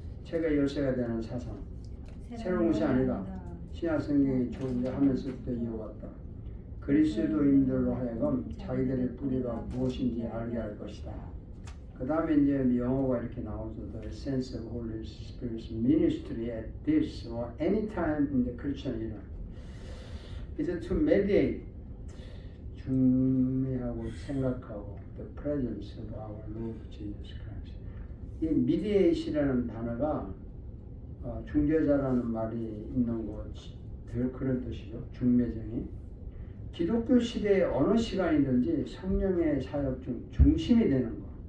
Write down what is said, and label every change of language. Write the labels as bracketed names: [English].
[Korean] 책의 열쇠가 되는 사상. 새로운 것이 아니다. 신약 성경이 존재하면서부터 이어왔다. 그리스도인들로 하여금 자기들의 뿌리가 무엇인지 알게 할 것이다. 그 다음에 이제 영어가 이렇게 나오죠. [English] The essence of Holy Spirit's ministry at this or any time in the Christian era is to mediate, 중매하고 생각하고 the presence of our Lord Jesus Christ. [Korean] 이 mediate이라는 단어가 중재자라는 말이 있는 것 그런 뜻이죠. 중매쟁이. 기독교 시대의 어느 시간이든지 성령의 사역 중 중심이 되는 것.